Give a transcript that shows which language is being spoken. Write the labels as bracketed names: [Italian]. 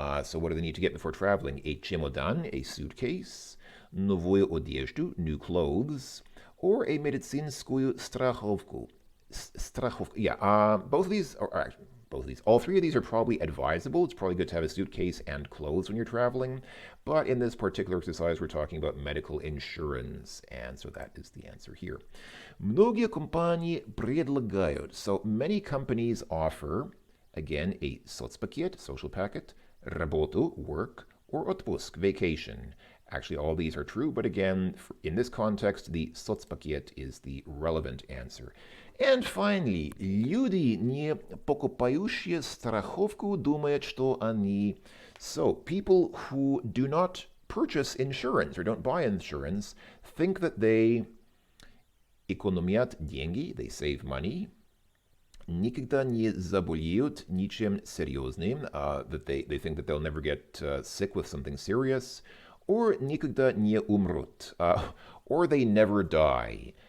[English] So what do they need to get before traveling? A чемодан, a suitcase, [Russian] новую одежду, [English] new clothes, or a [Russian] медицинскую страховку. [English] Yeah, both of these are all three of these are probably advisable. It's probably good to have a suitcase and clothes when you're traveling. But in this particular exercise, we're talking about medical insurance. And so that is the answer here. [Russian] Многие компании предлагают. [English] So many companies offer, again, a соцпакет, social packet, работу, work, or отпуск, vacation. Actually, all these are true, but again, in this context, the соцпакет is the relevant answer. And finally, [Russian] люди, не покупающие страховку, думают, что они... [English] So, people who do not purchase insurance or don't buy insurance think that they [Russian] экономят деньги, [English] they save money, [Russian] никогда не заболеют ничем серьезным, [English] that they think that they'll never get sick with something serious, or [Russian] никогда не умрут, [English] or they never die.